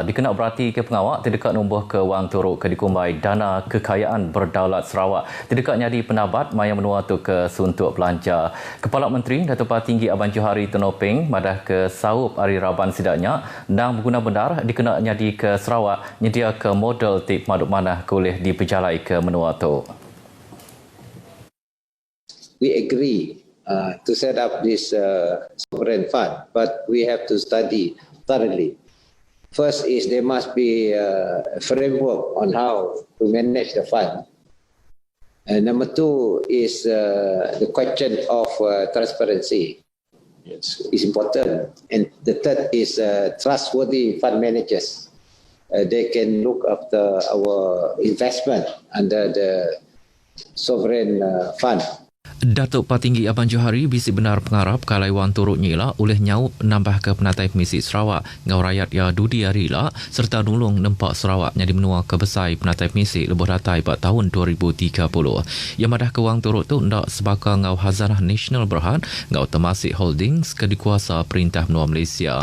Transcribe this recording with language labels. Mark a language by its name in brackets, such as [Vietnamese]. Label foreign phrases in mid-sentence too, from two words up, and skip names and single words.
[Iban] Dikena berarti ke pengawak terdekat numbuh ke wang turuk ke dikumbai dana kekayaan berdaulat Sarawak. Terdekat nyadi penabat maya menua tu ke suntuk belanja. Kepala Menteri Datuk Patinggi Abang Johari Tenopeng madah ke saup hari raban sidaknya nang berguna benar dikena nyadi ke Sarawak nyedia ke model tip maduk manah boleh diperjalai ke menua tu. [English] We agree to set up this sovereign fund, but we have to study thoroughly. First is there must be a framework on how to manage the fund. And number two is the question of transparency. It's important. And the third is trustworthy fund managers. They can look after our investment under the sovereign fund. [Iban] Datuk Patinggi Abang Johari bisi benar pengarap kalai wang turut nyila oleh nyaup nambah ke penatai Pemisi Sarawak ngau rakyat ya dudi arila serta nulung nempak Sarawak nyadi menua ke besai penatai Pemisi lebuh datai pada tahun 2030. Yang madah ke wang turut tu ndak sebaka ngau Hazanah Nasional Berhad ngau Temasek Holdings ke dikuasa Perintah Menua Malaysia.